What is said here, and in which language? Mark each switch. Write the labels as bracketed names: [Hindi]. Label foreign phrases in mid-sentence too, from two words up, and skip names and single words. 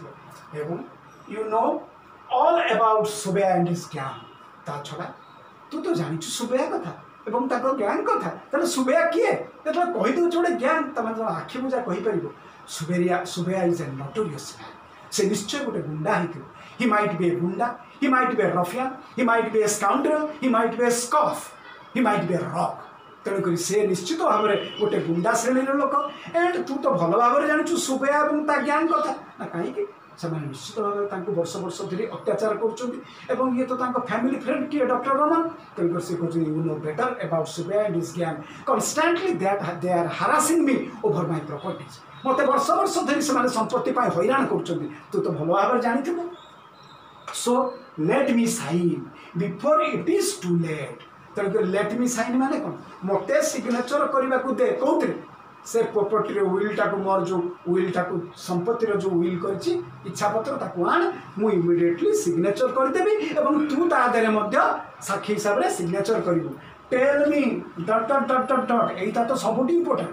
[English] ଏବଂ you know all about Subeya and his gang. [Odia] ତା ଛଡ଼ା ତୁ ତ ଜାଣିଛୁ ସୁବେୟା କଥା ଏବଂ ତାଙ୍କ ଗ୍ୟାଙ୍ଗ କଥା। ତାହେଲେ ସୁବେୟା କିଏ? ଯେତେବେଳେ କହିଦେଉଛି ଗୋଟେ ଗ୍ୟାଙ୍ଗ, ତମେ ତମ ଆଖି ବୁଜା କହିପାରିବ ସୁବେୟା [English] is a notorious man. [Odia] ସେ ନିଶ୍ଚୟ ଗୋଟେ ଗୁଣ୍ଡା ହେଇଥିବ। [English] He might be a gunda, he might be a ruffian, he might be a scoundrel, he might be a scoff, he might be a rock. [Odia] ତେଣୁକରି ସେ ନିଶ୍ଚିତ ଭାବରେ ଗୋଟେ ଗୁଣ୍ଡା ଶ୍ରେଣୀର ଲୋକ। ଏଣ୍ଡ ତୁ ତ ଭଲ ଭାବରେ ଜାଣିଛୁ ସୁବେୟା ଏବଂ ତା ଗ୍ୟାଙ୍ଗ କଥା। ନା କାହିଁକି? ସେମାନେ ନିଶ୍ଚିତ ଭାବରେ ତାଙ୍କୁ ବର୍ଷ ବର୍ଷ ଧରି ଅତ୍ୟାଚାର କରୁଛନ୍ତି ଏବଂ ଇଏ ତ ତାଙ୍କ [English] family friend [Odia] କିଏ? ଡକ୍ଟର ରମନ। ତେଣୁକରି ସେ କହୁଛନ୍ତି [English] you know better about Subeya and his gang. constantly they are harassing me over my properties. [Odia] ମୋତେ ବର୍ଷ ବର୍ଷ ଧରି ସେମାନେ ସମ୍ପତ୍ତି ପାଇଁ ହଇରାଣ କରୁଛନ୍ତି। ତୁ ତ ଭଲ ଭାବରେ ଜାଣିଥିବୁ। [English] So let me sign before it is too late. [Odia] ତେଣୁକରି [English] let me sign [Odia] ମାନେ କ'ଣ? ମୋତେ ସିଗ୍ନେଚର କରିବାକୁ ଦେ। କେଉଁଥିରେ? ସେ [English] propertyର willଟାକୁ, [Odia] ମୋର ଯେଉଁ ୱିଲ୍ଟାକୁ, ସମ୍ପତ୍ତିର ଯେଉଁ ୱିଲ୍ କରିଛି ଇଚ୍ଛାପତ୍ର ତାକୁ ଆଣ, ମୁଁ ଇମିଡ଼ିଏଟଲି ସିଗ୍ନେଚର କରିଦେବି ଏବଂ ତୁ ତା ଦେହରେ ମଧ୍ୟ ସାକ୍ଷୀ ହିସାବରେ ସିଗ୍ନେଚର କରିବୁ। [English] tell me [Odia] ... ଏଇଟା ତ ସବୁଠୁ ଇମ୍ପୋର୍ଟାଣ୍ଟ।